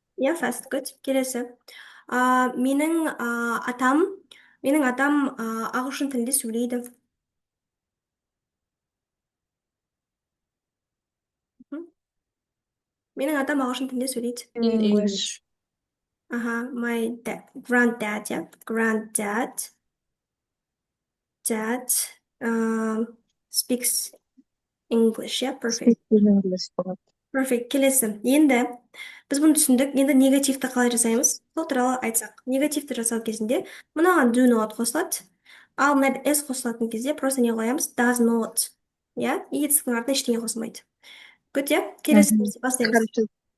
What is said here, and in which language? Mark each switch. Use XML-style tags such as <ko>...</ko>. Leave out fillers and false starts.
<en>Yeah, fast, good. Келесі.</en> <kk>Менің атам ағылшын тілінде сөйлейді. Менің атам ағылшын тілінде сөйлейді.</kk> <en>English. My granddad, yeah. Granddad speaks English, yeah.</en> <kk>Perfect. Perfect. Келесі. Енді біз бұны түсіндік. Енді негативті қалай жасаймыз? Сол туралы айтсақ. Негативті жасау кезінде мынаған</kk> <en>do not</en> <kk>қосылады. Ал мына S қосылатын кезде просто не қоямыз?</kk> <en>Does not. Yeah?</en> <kk>Етістіктің артына ештеңе қосылмайды.</kk> <en>Good, yeah?</en> <kk>Келесі бастаймыз.</kk>